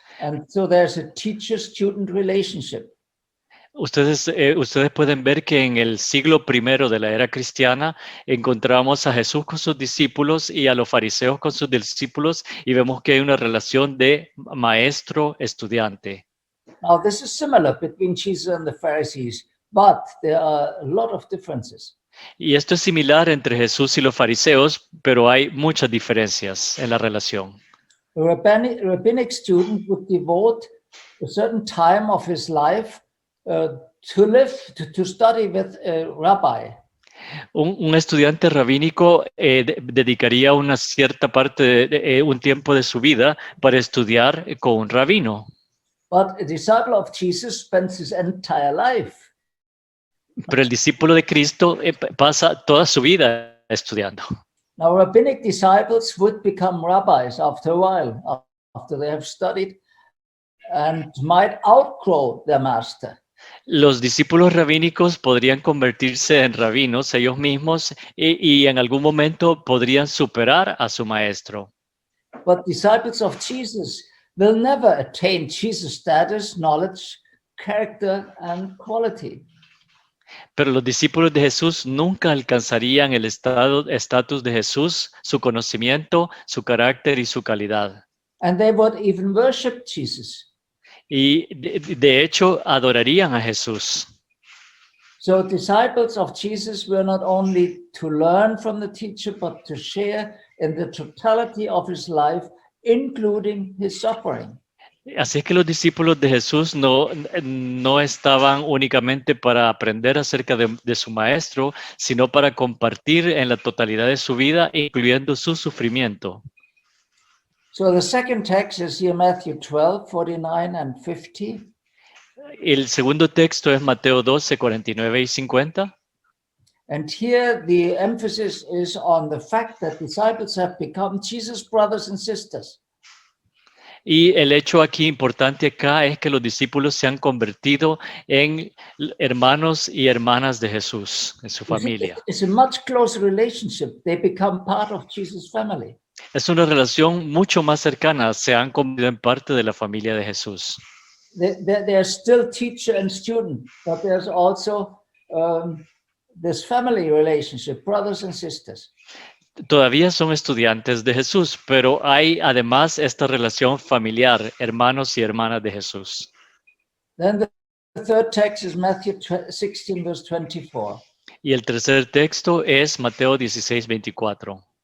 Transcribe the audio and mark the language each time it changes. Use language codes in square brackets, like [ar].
[en] And so there's a teacher-student relationship. [es] Ustedes pueden ver que en el siglo I de la era cristiana encontramos a Jesús con sus discípulos y a los fariseos con sus discípulos y vemos que hay una relación de maestro-estudiante. [en] Now this is similar between Jesus and the Pharisees, but there are a lot of differences. [es] Y esto es similar entre Jesús y los fariseos, pero hay muchas diferencias en la relación. [en] A rabbinic student would devote a certain time of his life to study with a rabbi. [es] Un estudiante rabínico dedicaría una cierta parte un tiempo de su vida para estudiar con un rabino. [en] But a disciple of Jesus spends his entire life. [es] Pero el discípulo de Cristo pasa toda su vida estudiando. [en] Now, rabbinic disciples would become rabbis after a while, after they have studied, and might outgrow their master. [es] Los discípulos rabínicos podrían convertirse en rabinos ellos mismos y en algún momento podrían superar a su maestro. [en] But disciples of Jesus will never attain Jesus' status, knowledge, character, and quality. [es] Pero los discípulos de Jesús nunca alcanzarían el estatus de Jesús, su conocimiento, su carácter y su calidad. [en] And they would even worship Jesus. [es] y de hecho adorarían a Jesús. [en] So disciples of Jesus were not only to learn from the teacher, but to share in the totality of his life, including his suffering. [es] Así es que los discípulos de Jesús no estaban únicamente para aprender acerca de su maestro, sino para compartir en la totalidad de su vida, incluyendo su sufrimiento. [en] So the second text is here, Matthew 12, 49 and 50. [es] El segundo texto es Mateo 12, 49 y 50. [en] And here the emphasis is on the fact that disciples have become Jesus' brothers and sisters. [es] Y el hecho aquí importante acá es que los discípulos se han convertido en hermanos y hermanas de Jesús, en su familia. [en] It's a much closer relationship. They become part of Jesus' family. [es] Es una relación mucho más cercana, se han convertido en parte de la familia de Jesús. [en] They're still teacher and student, but there's also this family relationship, brothers and sisters. [es] Todavía son estudiantes de Jesús, pero hay además esta relación familiar, hermanos y hermanas de Jesús. [en] Then the third text is Matthew 16, verse 24. [es] Y el tercer texto es Mateo 16, 24.